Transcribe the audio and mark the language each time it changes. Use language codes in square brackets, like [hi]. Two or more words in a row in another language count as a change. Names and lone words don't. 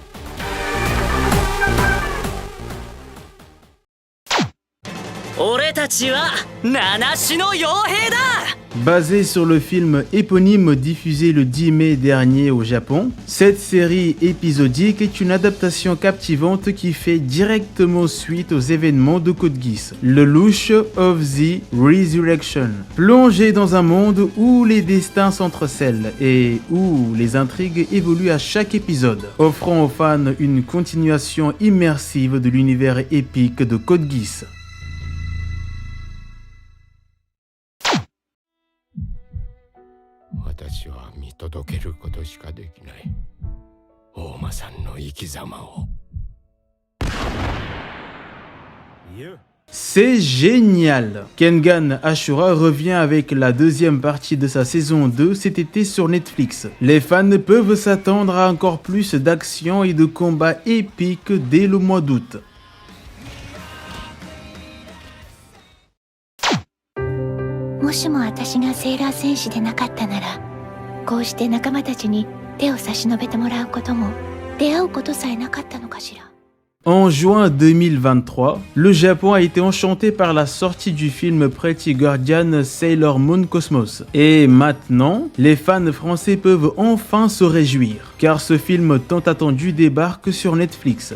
[fr] Basée sur le film éponyme diffusé le 10 mai dernier au Japon, cette série épisodique est une adaptation captivante qui fait directement suite aux événements de Code Geass, le Lush of the Resurrection. Plongé dans un monde où les destins s'entrecèlent et où les intrigues évoluent à chaque épisode, offrant aux fans une continuation immersive de l'univers épique de Code Geass. [ja] 私は見届けることしかできない大間さんの生き様を。 [fr] C'est génial! Kengan Ashura revient avec la deuxième partie de sa saison 2 cet été sur Netflix. Les fans peuvent s'attendre à encore plus d'action et de combats épiques dès le mois d'août. Si moi [ja] 私がセーラー戦士でなかったなら、こうして仲間たちに手を差し伸べてもらうことも、出会うことさえなかったのかしら。 [fr] En juin 2023, le Japon a été enchanté par la sortie du film Pretty Guardian Sailor Moon Cosmos. Et maintenant, les fans français peuvent enfin se réjouir, car ce film tant attendu débarque sur Netflix.